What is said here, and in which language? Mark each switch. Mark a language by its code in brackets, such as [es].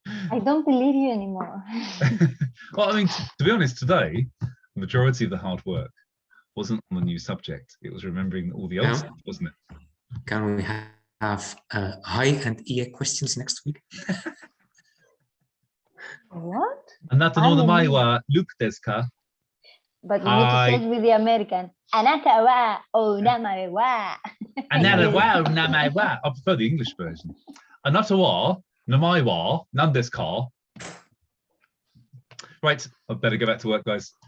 [en] I don't believe you anymore. Well, I mean, to be honest, today, the majority of the hard work wasn't on the new subject. It was remembering all the old stuff, wasn't it? Can we have high and EA questions next week? What? [ja] あなたの名前はLuke desu ka? [en] But you need to say it with the American. [ja] あなたはお名前は Anata wa namae wa. [en] I prefer the English version. [ja] Anata wa namae wa nan desu ka? [en] Right, I better go back to work, guys.